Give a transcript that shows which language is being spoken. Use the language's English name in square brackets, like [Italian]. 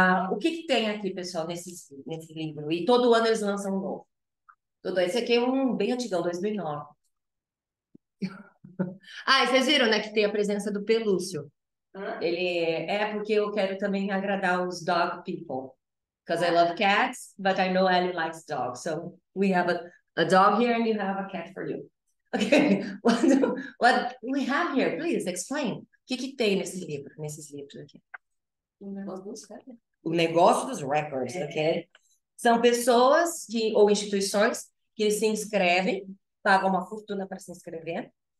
[Portuguese] O que tem aqui, pessoal, nesse livro? E todo ano eles lançam um novo. Esse aqui é um bem antigão, 2009. E vocês viram, né, que tem a presença do Pelúcio. Ele porque eu quero também agradar os [English] dog people. Because I love cats, but I know Ellie likes dogs. So we have a dog here and you have a cat for you. Okay. What we have here? Please explain. [Portuguese] O que tem nesses livros aqui? O negócio dos records, ok? São pessoas ou instituições que se inscrevem, pagam uma fortuna para se inscrever.